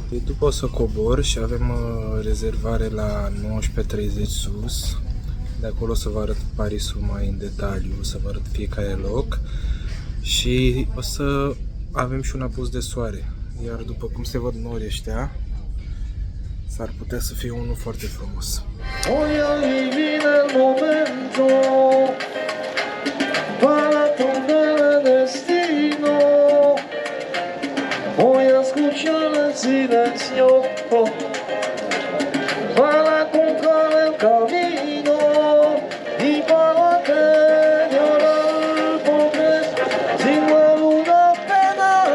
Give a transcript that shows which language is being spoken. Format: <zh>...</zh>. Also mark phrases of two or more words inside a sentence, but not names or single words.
<ro>După o să cobor și avem rezervare la 19:30 sus. De acolo o să vă arăt Parisul mai în detaliu, o să vă arăt fiecare loc și o să avem și un apus de soare. Iar după cum se văd norii ăștia, s-ar putea să fie unul foarte frumos.</ro> <es>Silencio para encontrar el camino y para que llorar porque sin alguna pena</es>